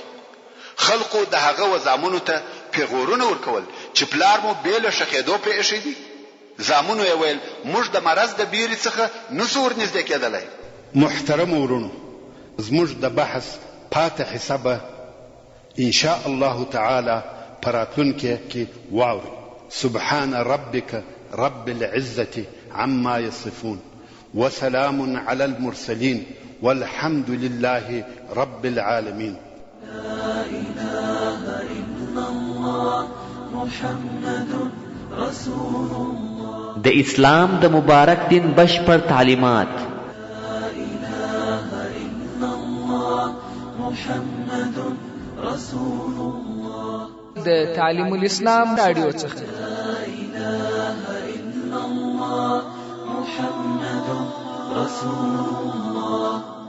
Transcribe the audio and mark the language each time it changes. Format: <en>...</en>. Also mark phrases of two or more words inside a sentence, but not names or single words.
<ps>خلقو د هغه وزامونو ته پیغورونه ورکول چې پلار مو بې له شخېدو پرې ایښی دی. زامنو یې ویل موږ د مرض د بیرې څخه نسو ورنږدې کېدلی. محترم ورونو، زموږ د بحث پاتې حصه به</ps> <ar>ان شاء الله تعالی</ar> <ps>په راتلونکي کې واورئ.</ps> <ar>سبحان ربك رب العزة عما يصفون وسلام على المرسلين والحمد لله رب العالمين. لا إله إلا الله محمد رسول الله.</ar> <ps>د اسلام د مبارک دین بشپړ تعلیمات.</ps> <ar>لا إله إلا الله محمد رسول الله.</ar> <ps>د تعلیم الاسلام رادیو څخه.</ps> <ar>لا إله إلا الله محمد رسول الله.</ar>